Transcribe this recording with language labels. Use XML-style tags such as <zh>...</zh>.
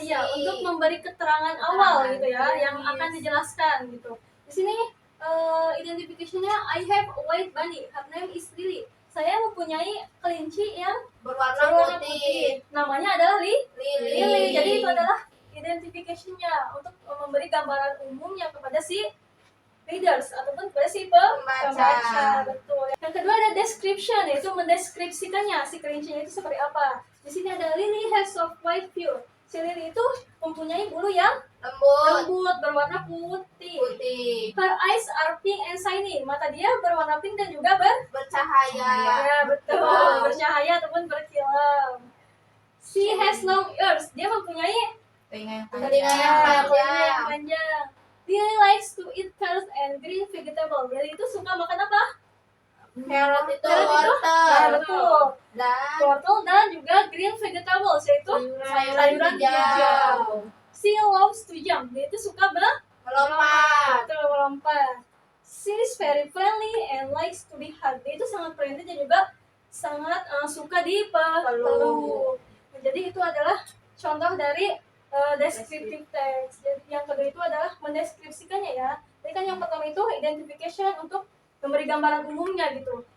<id>Iya, untuk memberi keterangan awal gitu ya, yang akan dijelaskan gitu. Di sini identification-nya</id> <en>I have a white bunny. Her name is Lily.</en> <id>Saya mempunyai kelinci yang berwarna putih. Namanya adalah Lily. Lily. Jadi itu adalah identification-nya untuk memberi gambaran umumnya kepada si readers ataupun kepada si pembaca. Betul. Yang kedua ada description, yaitu mendeskripsikannya si kelincinya itu seperti apa. Di sini ada</id> <en>Lily has soft white fur.</en> <id>Si Lily itu mempunyai bulu yang lembut berwarna putih.</id> <en>Her eyes are pink and shiny.</en> <id>Mata dia berwarna pink dan juga bercahaya. Ya, betul. Bercahaya ataupun berkilau.</id> <en>She has long ears.</en> <id>Dia mempunyai Telinga yang Telinga panjang. yang panjang.</id> <en>Lily likes to eat carrots and green vegetable.</en> <id>Lily itu suka makan apa? Carrot itu Carrot itu? Ya, wortel. betul. Dan Wortel dan juga green vegetables, yaitu sayuran hijau.</id> <en>She loves to jump.</en> <id>Dia itu suka Melompat. melompat.</id> <en>She is very friendly and likes to be hugged.</en> <id>Dia itu sangat friendly dan juga sangat suka dipeluk. Nah, jadi itu adalah contoh dari descriptive text. Jadi yang kedua itu adalah mendeskripsikannya ya. Jadi kan yang pertama itu identification untuk memberi gambaran umumnya gitu.</id>